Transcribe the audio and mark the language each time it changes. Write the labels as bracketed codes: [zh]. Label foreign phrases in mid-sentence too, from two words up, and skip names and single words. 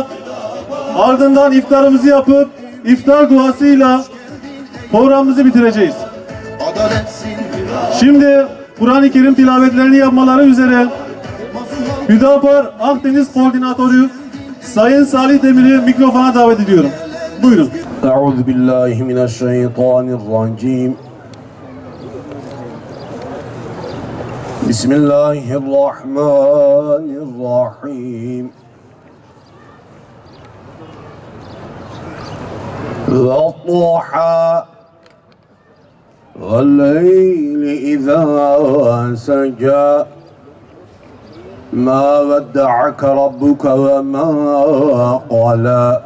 [tr] Ardından iftarımızı yapıp iftar duasıyla programımızı bitireceğiz. Şimdi Kur'an-ı Kerim tilavetlerini yapmaları üzere Hüdapar Akdeniz Koordinatörü Sayın Salih Demir'i mikrofona davet ediyorum. Buyurun. [ar] أعوذ بالله من الشيطان الرجيم. بسم الله الرحمن الرحيم. وَالضُّحَى وَاللَّيْلِ إِذَا سَجَى مَا وَدَّعَكَ رَبُّكَ وَمَا قَلَى